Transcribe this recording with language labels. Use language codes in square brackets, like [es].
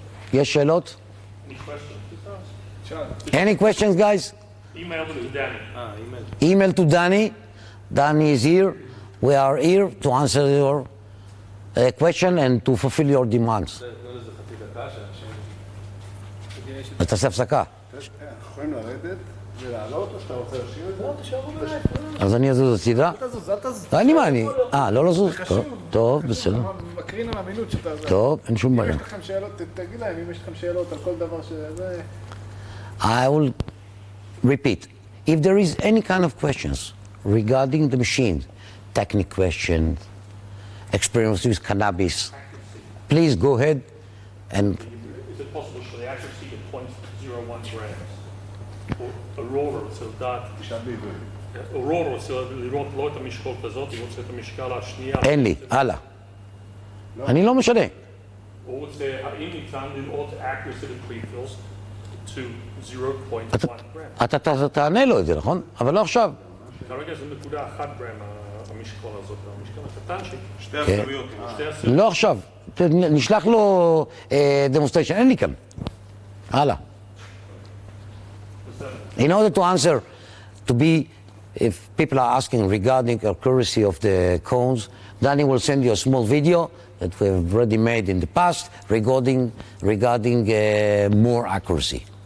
[he] Yes, שאלות? [en] Any questions, guys? Email to Danny. Email to Danny. Danny is here. We are here to answer your question and to fulfill your demands. [he] אתה עושה הפסקה. יכולים לרדת ולעלות, או שאתה רוצה להשאיר את זה? לא, תשארו בלייב. אז אני אזוז הצידה? אל תזוז, אל תזוז. אני מה, אני... לא לזוז? טוב, בסדר. מקרין על המינות שאתה... טוב, אין שום אם בעיה. יש לכם שאלות, תגיד להם, אם יש לכם שאלות על כל דבר שזה... [en] I will repeat. If there is any kind of questions regarding the machine, technical questions, experience with cannabis, please go ahead and... Is it possible for the accuracy to 0.01 grams? [he] אורורה רוצה לדעת... אורורה רוצה לראות לא את המשקול כזאת, היא רוצה את המשקל השנייה. אין לי, הלאה. אני לא משנה. הוא רוצה, האם ניתן לראות [en] accuracy of prefills to 0.1 grams? [he] אתה תענה לו את זה, נכון? אבל לא עכשיו. כרגע זה 0.1 גרם המשקול הזאת, המשקל הקטנצ'יק. שתי עשיריות. לא עכשיו. נשלח לו demonstration, אין לי כאן. הלאה. [en] In order to answer, if people are asking regarding accuracy of the cones, Danny will send you a small video that we have already made in the past regarding more accuracy.